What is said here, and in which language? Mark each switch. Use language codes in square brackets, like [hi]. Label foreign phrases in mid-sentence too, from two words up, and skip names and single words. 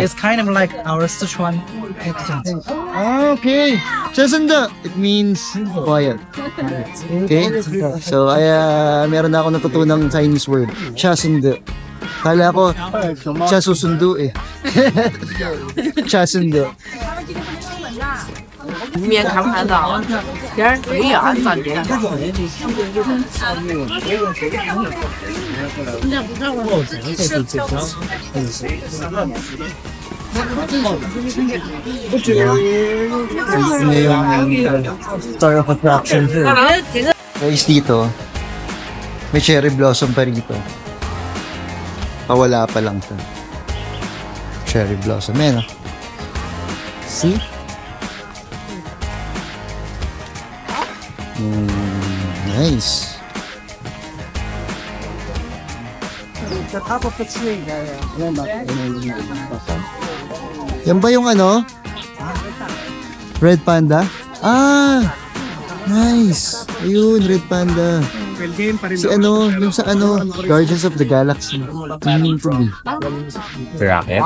[en] It's kind of like our Sichuan accent. Okay. Chasanda. It means quiet. Okay? So, [tl] meron na ako natutunang [en] Chinese word. [tl] Chasanda. Kala ko, siya susundo eh. Chasanda. [zh] 面看不看到？别人可以啊，咱这。 [tl] Ano yung [en] star of attraction [tl] sir? Guys, dito, may [en] cherry blossom [tl] pa rito. Wala pa lang to. [en] Cherry blossom. [tl] Ayan, [en] see? Nice. The top of the tree. [tl] Yan ba yung ano? [en] Red panda? Ah! Nice! Ayun, red panda. [tl] Si ano, yung sa ano, Guardians of the Galaxy. Tingin ko eh. Rocket?